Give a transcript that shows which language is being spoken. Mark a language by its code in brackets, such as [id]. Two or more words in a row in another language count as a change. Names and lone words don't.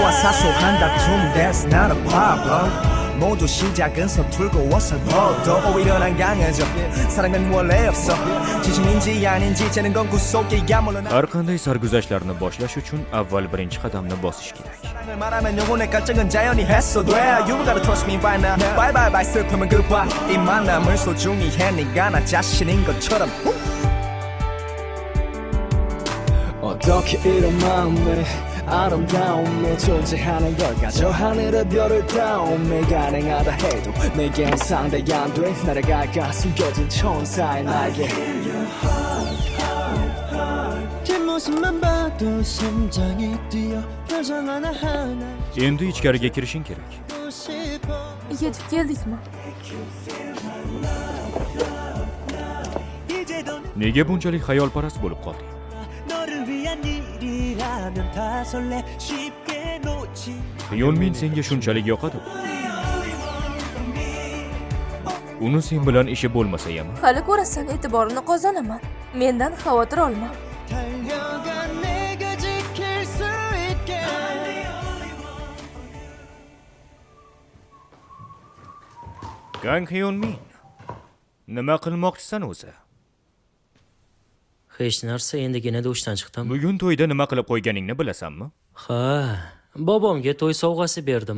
[ko] 사소한 다툼 [en] that's not a problem [ko] 모두 시작은 서툴고 어설퍼도 오히려 난 강해져 사랑은 원래 없어 진심인지 아닌지 재는 건 구속이야 물론 [uz] har qanday sarguzashtlarni boshlash uchun avval birinchi qadamni bosish kerak. [ko] 사랑을 말하면 영혼의 갈증은 자연히 해소 돼 [en] You gotta trust me by now Bye bye bye [ko] 슬픔은 goodbye 이 만남을 소중히 해 네가 나 자신인 것처럼 어떻게 이런 마음에 아름다움에 존재하는 걸까 저 하늘의 별을 닿음에 가능하다 해도 내겐 상대 안돼 날아갈까 숨겨진 천사의 날개 뒷모습만 봐도 심장이 뛰어 표정 하나하나 [uz] Endi ichkariga kirishing kerak. Yetib keldikmi? Nega bunchalik xayolparast bo'lib qolding? [ko] 너를 위한 일이라면 다 설레 쉽게 놓지 [uz] Hyunmin senga shunchalik yoqadi. Uni sen bilan ishi bo'lmasa ham Hali ko'rasan e'tiborini qozonaman. Mendan xavotir olma. [ko] 달려가 내가 지킬 수 있게 [uz] Kang Hyunmin. Nima qilmoqchisan o'zi? Hech narsa, endigina dushdan chiqdim. Bugun to'yda nima qilib qo'yganingni bilasanmi? Ha, bobomga to'y sovg'asi berdim.